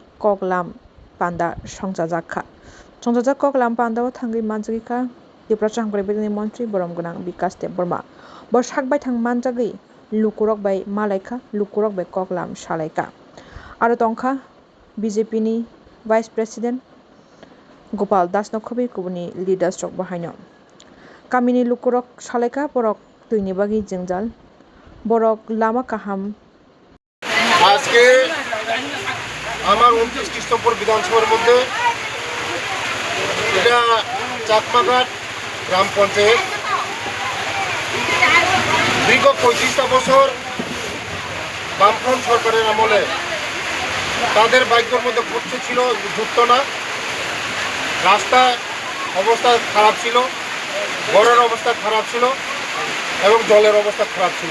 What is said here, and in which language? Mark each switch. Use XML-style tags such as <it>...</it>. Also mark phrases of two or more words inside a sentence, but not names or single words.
<trp>koklam panda songchajak koklam panda o thangui manjagui ka Tripura Chamkrai Bedini Montri Borom Gonang Bikas Debborma bo sakbai thang manjagui lukurok bai malaika lukurok bai koklam salaika aro tongkha BJP ni</trp> <en>Vice President</en> <trp>Gopal Das no khobi kubuni leaders rok bahaino kamini lukurok salaika borok tuini bagi jengjal borok lama kaham</trp> <bn>আজকে আমার 29 কৃষ্ণপুর বিধানসভার মধ্যে এটা চাকমাঘাট গ্রাম পঞ্চায়েত দীর্ঘ 35টা বছর বামফ্রন্ট সরকারের আমলে তাদের ভাগ্যের মধ্যে কষ্ট ছিল যুক্ত না রাস্তা অবস্থা খারাপ ছিল ঘরের অবস্থা খারাপ ছিল এবং জলের অবস্থা খারাপ ছিল</bn>